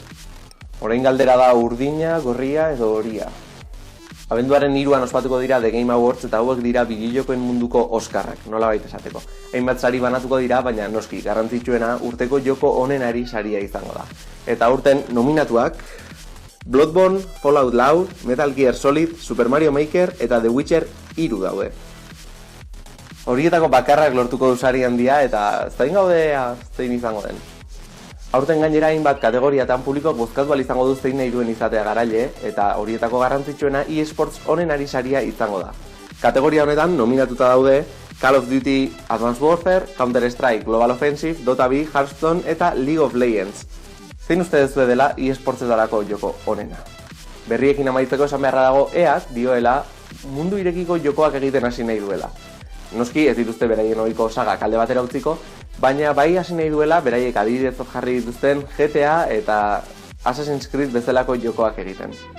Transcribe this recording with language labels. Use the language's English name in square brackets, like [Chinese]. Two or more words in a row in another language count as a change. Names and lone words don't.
[Basque] Orain galdera da urdina, gorria edo horia. Abenduaren 3an ospatuko dira The Game Awards, eta hauek dira bideojokoen munduko Oskarrak, nolabait esateko. Hainbat sari banatuko dira, baina noski garrantzitsuena urteko joko onenari saria izango da. Eta aurten nominatuak Bloodborne, Fallout 4, Metal Gear Solid, Super Mario Maker eta The Witcher 3 daude. Horietako bakarrak lortuko du sari handia, eta zein gaudea zein izango den. Aurten gainera hainbat kategoriatan publikoak bozkatu ahal izango du zein nahi duen izatea garaile, eta horietako garrantzitsuena eSports onenari saria izango da. Kategoria honetan nominatuta daude Call of Duty Advanced Warfare, Counter-Strike Global Offensive, Dota 2, Hearthstone eta League of Legends. Zein uste dezue dela eSportsetarako joko onena? Berriekin amaitzeko esan beharra dago EAk dioela mundu irekiko jokoak egiten hasi nahi duela. Noski ez dituzte beraien ohiko saga alde batera utziko, baina bai hasi nahi duela beraiek adibidetzat jarri dituzten GTA eta Assassin's Creed bezalako jokoak egiten.